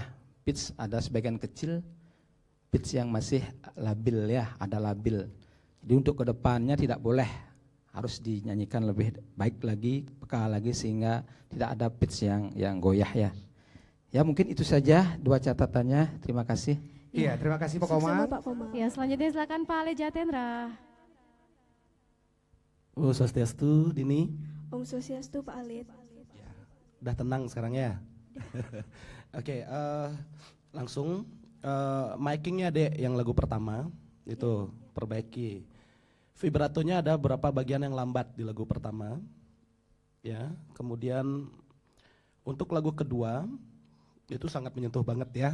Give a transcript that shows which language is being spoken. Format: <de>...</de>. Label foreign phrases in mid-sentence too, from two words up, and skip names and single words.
<id>Pitch ada sebagian kecil pitch yang masih labil ya, ada labil. Jadi untuk kedepannya tidak boleh, harus dinyanyikan lebih baik lagi, peka lagi sehingga tidak ada pitch yang goyah ya. Ya mungkin itu saja dua catatannya. Terima kasih. Iya, terima kasih Pak Komang. Ya, selanjutnya silakan Pak Ale Jatendra. Om Swastiastu Dini. Om Swastiastu Pak Alit. Udah tenang sekarang ya. Oke, langsung micingnya Dek yang lagu pertama itu perbaiki. Vibratonya ada beberapa bagian yang lambat di lagu pertama. Ya, kemudian untuk lagu kedua itu sangat menyentuh banget ya.</id>